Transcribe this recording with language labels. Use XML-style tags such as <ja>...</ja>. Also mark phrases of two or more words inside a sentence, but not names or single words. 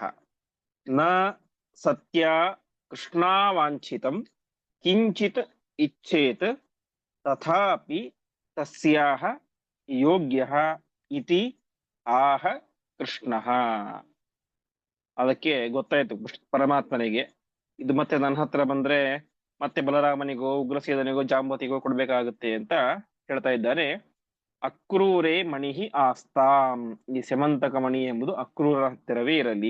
<sa>ನ ಸತ್ಯ ಕೃಷ್ಣಾವಾಂಛಿತಂ ಕಿಂಚಿತ್ ಇಚ್ಛೇತ್ ತಥಾಪಿ ತಸ್ಯಾಹ ಯೋಗ್ಯಃ ಇತಿ ಆಹ ಕೃಷ್ಣಃ.</sa> <kn>ಅದಕ್ಕೆ ಗೊತ್ತಾಯ್ತು ಪರಮಾತ್ಮನಿಗೆ, ಇದು ಮತ್ತೆ ನನ್ನ ಹತ್ರ ಬಂದ್ರೆ ಮತ್ತೆ ಬಲರಾಮನಿಗೋ ಉಗ್ರಸೇನನಿಗೋ ಜಾಂಬವತಿಗೋ ಕೊಡ್ಬೇಕಾಗುತ್ತೆ ಅಂತ ಹೇಳ್ತಾ ಇದ್ದಾನೆ.</kn> <sa>ಅಕ್ರೂರೇ ಮಣಿಹಿ ಆಸ್ತಾಂ,</sa> <kn>ಈ ಸೆಮಂತಕ ಮಣಿ ಎಂಬುದು ಅಕ್ರೂರ ಹತ್ತಿರವೇ ಇರಲಿ.</kn>